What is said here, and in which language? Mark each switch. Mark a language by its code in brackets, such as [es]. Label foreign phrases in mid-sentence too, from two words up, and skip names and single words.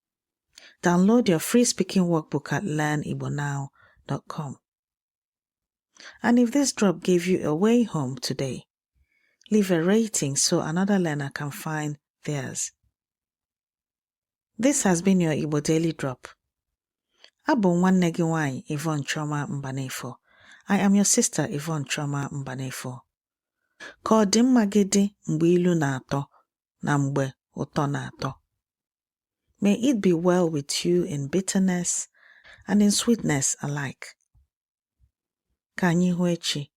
[en] Download your free speaking workbook at learnigbonow.com. And if this drop gave you a way home today, leave a rating so another learner can find theirs. This has been your Igbo Daily Drop. [ig] Abụ nwanne gị nwanyị Yvonne Choma Mbanefo. [en] I am your sister Yvonne Choma Mbanefo. [ig] Ka ọ dị mma gị dị mgbe ilu na-atọ na mgbe ụtọ na-atọ. [en] May it be well with you in bitterness and in sweetness alike. [ig] Ka anyị hụ echi.